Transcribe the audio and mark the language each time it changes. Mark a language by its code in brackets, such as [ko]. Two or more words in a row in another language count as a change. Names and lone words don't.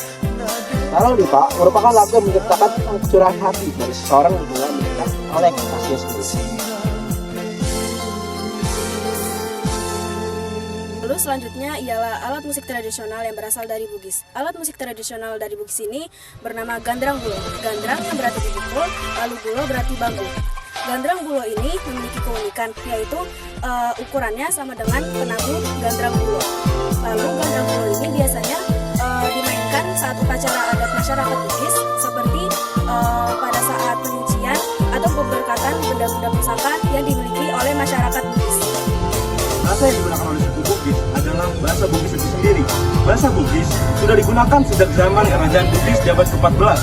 [id] Baloli, Pak, merupakan lagu yang menciptakan curahan hati dari seseorang yang mulai menikah oleh kekasihnya sendiri. Lalu selanjutnya ialah alat musik tradisional yang berasal dari Bugis. Alat musik tradisional dari Bugis ini bernama gandrang bulo. Gandrang yang berarti dipukul, lalu bulo berarti bambu. Gandrang bulo ini memiliki keunikan, yaitu ukurannya sama dengan penagu gandrang bulo. Lalu gandrang bulo ini biasanya dimainkan saat upacara adat masyarakat Bugis, seperti pada saat penyucian atau pemberkatan benda-benda pusaka yang dimiliki oleh masyarakat Bugis. Bahasa yang digunakan oleh suku Bugis adalah bahasa Bugis itu sendiri. Bahasa Bugis sudah digunakan sejak zaman Kerajaan Bugis di abad ke-14.